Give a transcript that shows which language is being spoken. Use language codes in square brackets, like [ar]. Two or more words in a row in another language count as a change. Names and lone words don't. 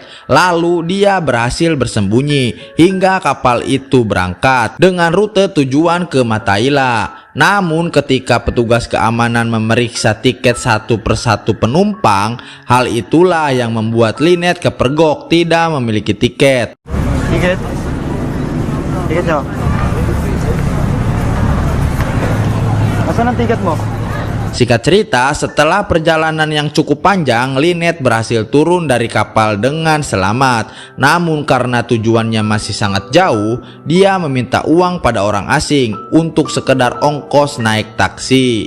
[id] Lalu dia berhasil bersembunyi hingga kapal itu berangkat dengan rute tujuan ke Mataila. Namun ketika petugas keamanan memeriksa tiket satu persatu penumpang, hal itulah yang membuat Lynette kepergok tidak memiliki tiket. Tiket? Tiketnya? [tl] Asan ang tiket mo? [id] Singkat cerita, setelah perjalanan yang cukup panjang, Lynette berhasil turun dari kapal dengan selamat. Namun karena tujuannya masih sangat jauh, dia meminta uang pada orang asing untuk sekedar ongkos naik taksi.